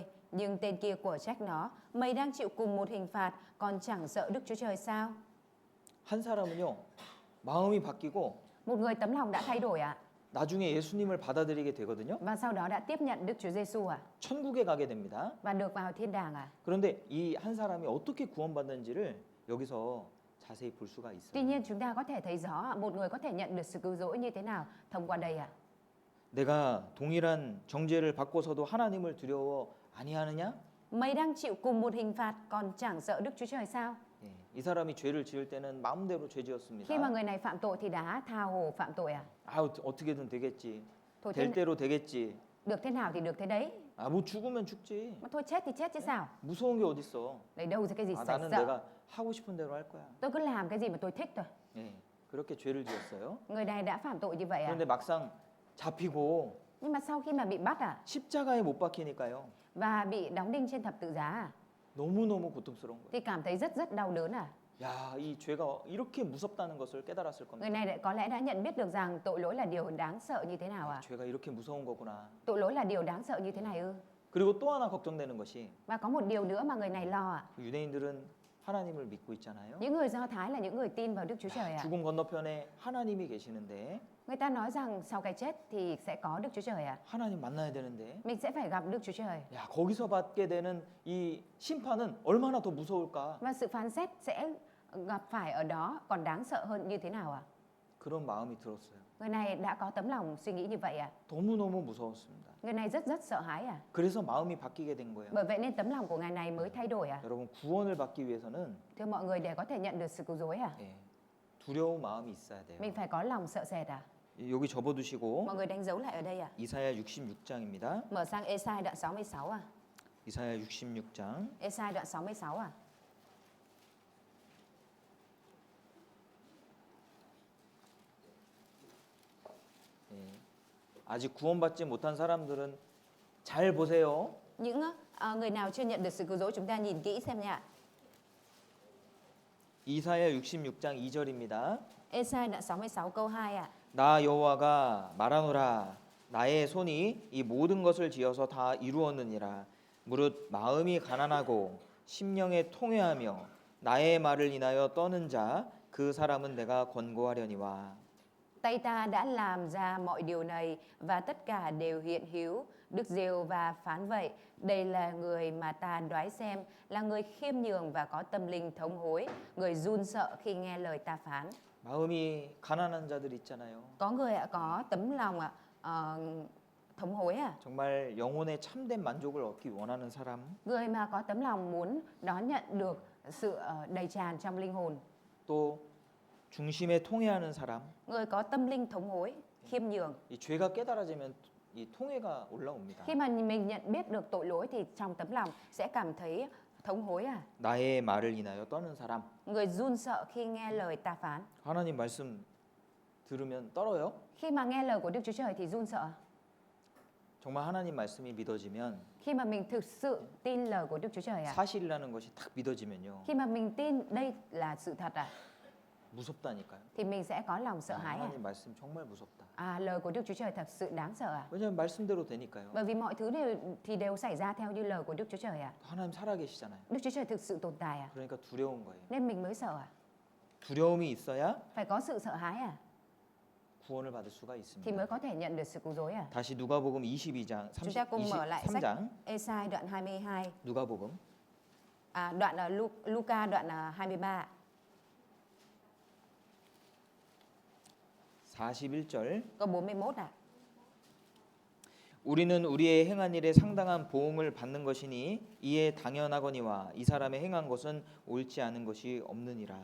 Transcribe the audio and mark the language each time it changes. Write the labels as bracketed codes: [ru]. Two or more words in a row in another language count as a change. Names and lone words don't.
[vi] Nhưng tên kia của trách nó, mày đang chịu cùng một hình phạt, còn chẳng sợ Đức Chúa Trời sao? [ko] 한 사람은요. 마음이 바뀌고 [vi] Một người tấm lòng đã thay đổi ạ. [ko] 나중에 예수님을 받아들이게 되거든요. [vi] Và sau đó đã tiếp nhận Đức Chúa Giêsu ạ. [ko] 천국에 가게 됩니다. [vi] Và được vào thiên đàng ạ. [ko] 그런데 이 한 사람이 어떻게 구원받는지를 여기서 자세히 볼 수가 [vi] Tuy [ko] 있어요. [vi] nhiên chúng ta có thể thấy rõ một người có thể nhận được sự cứu rỗi như thế nào thông qua đây ạ. [ko] 내가 동일한 정죄를 받고서도 하나님을 두려워 아니하느냐? [vi] Mày đang chịu cùng một hình phạt, còn chẳng sợ Đức Chúa Trời sao? [ko] 예, 이 사람이 죄를 지을 때는 마음대로 죄 지었습니다. [vi] Khi mà người này phạm tội thì đã tha hồ phạm tội à? [ko] 아우 어떻게든 되겠지. [vi] Thôi [ko] 될 [vi] thế, [ko] 대로 되겠지. [vi] được thế nào thì được thế đấy. [ko] 아 뭐 죽으면 죽지. [vi] Mà thôi chết thì chết chứ sao? [ko] 무서운 게 어딨어. [vi] Lấy đâu ra cái gì 아 phải [ko] 나는 [vi] sợ? [ko] 내가 하고 싶은 대로 할 거야. [vi] Tôi cứ làm cái gì mà tôi thích thôi. [ko] 예, 그렇게 죄를 지었어요. [vi] Người này đã phạm tội như vậy à? [ko] 그런데 막상 잡히고 [vi] Nhưng mà sau khi mà bị bắt [ko] 십자가에 못 박히니까요. [vi] và bị đóng đinh trên thập tự giá [ko] 너무너무 고통스러운 거예요. [vi] thì cảm thấy rất rất đau đớn à? [ko] 야, 이 죄가 이렇게 무섭다는 것을 깨달았을 [vi] Người [ko] 겁니다. [vi] này có lẽ đã nhận biết được rằng tội lỗi là điều đáng sợ như thế nào à? [ko] 죄가 이렇게 무서운 거구나. [vi] Tội lỗi là điều đáng sợ như thế này ư? [ko] 그리고 또 하나 걱정되는 것이 [vi] Và có một điều nữa mà người này lo à? [ko] 유대인들은 하나님을 믿고 있잖아요. [vi] Những người Do Thái là những người tin vào Đức Chúa Trời à? [ko] 죽음 건너편에 하나님이 계시는데 [vi] Người ta nói rằng sau cái chết thì sẽ có Đức Chúa Trời à? [ko] 하나님 만나야 되는데 [vi] Mình sẽ phải gặp Đức Chúa Trời. [ko] 야, 거기서 받게 되는 이 심판은 얼마나 더 무서울까? [vi] Và sự phán xét sẽ gặp phải ở đó còn đáng sợ hơn như thế nào à? [ko] 그런 마음이 들었어요. [vi] Người này đã có tấm lòng suy nghĩ như vậy à? [ko] 너무너무 무서웠습니다. [vi] Người này rất rất sợ hãi à? [ko] 그래서 마음이 바뀌게 된 거예요. [vi] Bởi vậy nên tấm lòng của ngài này mới thay đổi à? [ko] 여러분 구원을 받기 위해서는 [vi] Thưa mọi người, để có thể nhận được sự cứu rỗi à? [ko] 예, 두려운 마음이 있어야 돼요. [vi] Mình phải có lòng sợ sệt à? [ko] 여기 접어두시고 [vi] Mọi người đánh dấu lại ở đây à? [ko] 이사야 66장입니다. [vi] Mở sang Ê-sai đoạn 66 à? [ko] 이사야 66장 [vi] Ê-sai đoạn 66 à? [ko] 예, 아직 구원받지 못한 사람들은 잘 보세요. [vi] Những người nào chưa nhận được sự cứu rỗi chúng ta nhìn kỹ xem nha. [ko] 이사야 66장 2절입니다. [vi] Ê-sai đoạn 66 câu 2 à? [ko] 나 여호와가 말하노라 나의 손이 이 모든 것을 지어서 다 이루었느니라 무릇 마음이 가난하고 심령에 통회하며 나의 말을 인하여 떠는 자 그 사람은 내가 권고하려니와. [vi] Tay ta đã làm ra mọi điều này và tất cả đều hiện hữu. Đức Giê-hô-va phán vậy, đây là người mà ta đoái xem, là người khiêm nhường và có tâm linh thống hối, người run sợ khi nghe lời ta phán. [ko] 마음이 가난한 자들 있잖아요. [vi] Có người có tấm lòng thống hối [ko] 정말 영혼의 참된 만족을 얻기 원하는 사람. [vi] Người mà có tấm lòng muốn đón nhận được sự đầy tràn trong linh hồn. [ko] 또 중심에 통회하는 사람. [vi] Người có tâm linh thống hối, khiêm nhường. [ko] 이 죄가 깨달아지면 이 통회가 올라옵니다. [vi] Khi mà mình nhận biết được tội lỗi thì trong tấm lòng sẽ cảm thấy thống hối [ko] 나의 말을 인하여 떠는 사람. [vi] Người run sợ khi nghe lời ta phán. [ko] 하나님 말씀 들으면 떨어요? [vi] Khi mà nghe lời của Đức Chúa Trời thì run sợ. [ko] 정말 하나님 말씀이 믿어지면 [vi] Khi mà mình thực sự tin lời của Đức Chúa Trời [ko] 사실이라는 것이 딱 믿어지면요. [vi] Khi mà mình tin đây là sự thật [ko] 무섭다니까요. [vi] thì mình sẽ có lòng sợ hãi [ko] 하나님 말씀 정말 무섭다. [vi] lời của Đức Chúa Trời thật sự đáng sợ [ko] 왜냐면 말씀대로 되니까요. [vi] Bởi vì mọi thứ đều xảy ra theo như lời của Đức Chúa Trời [ko] 하나님 살아계시잖아요. [vi] Đức Chúa Trời thực sự tồn tại [ko] 그러니까 두려운 거예요. [vi] Nên mình mới sợ [ko] 두려움이 있어야 [vi] Phải có sự sợ hãi [ko] 구원을 받을 수가 [vi] thì [ko] 있습니다. [vi] mới có thể nhận được sự cứu rỗi [ko] 다시 누가복음 22장 [vi] Chúng ta cùng mở lại sách [ko] 23장 [vi] Ê-sai đoạn 22 [ko] 누가복음 [vi] đoạn Luca đoạn 23 [ko] 41절 [vi] câu 41 [ko] 우리는 우리의 행한 일에 상당한 보응을 받는 것이니 이에 당연하거니와 이 사람의 행한 것은 옳지 않은 것이 없느니라.